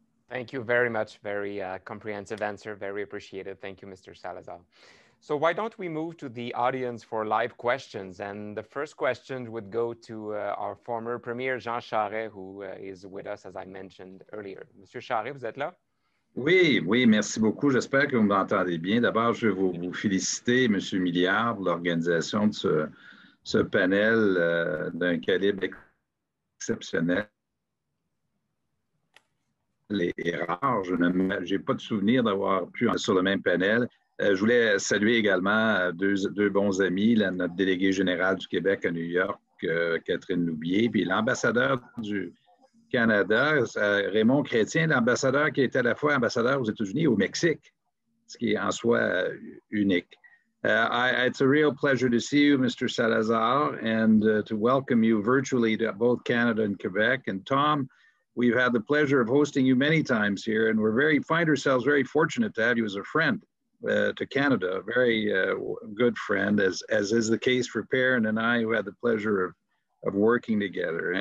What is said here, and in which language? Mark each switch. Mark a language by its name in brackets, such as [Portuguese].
[English] Thank you very much. Very comprehensive answer. Very appreciated. Thank you, Mr. Salazar. So why don't we move to the audience for live questions? And the first question would go to our former Premier, Jean Charest, who is with us, as I mentioned earlier. [French] Monsieur Charest, vous êtes là? Oui, oui, merci beaucoup. J'espère que vous m'entendez bien. D'abord, je veux vous féliciter, Monsieur Milliard, pour l'organisation de ce panel d'un calibre exceptionnel et rare. Je n'ai pas de souvenir d'avoir pu être sur le même panel. Je voulais saluer également deux bons amis, notre délégué général du Québec à New York, Catherine Loubier, puis l'ambassadeur du Canada, Raymond Chrétien, l'ambassadeur qui était à la fois ambassadeur aux États-Unis et au Mexique, ce qui est en soi unique. [English] It's a real pleasure to see you, Mr. Salazar, and to welcome you virtually to both Canada and Quebec. And Tom, we've had the pleasure of hosting you many times here, and find ourselves very fortunate to have you as a friend to Canada, a very good friend, as is the case for Perrin and I, who had the pleasure of working together.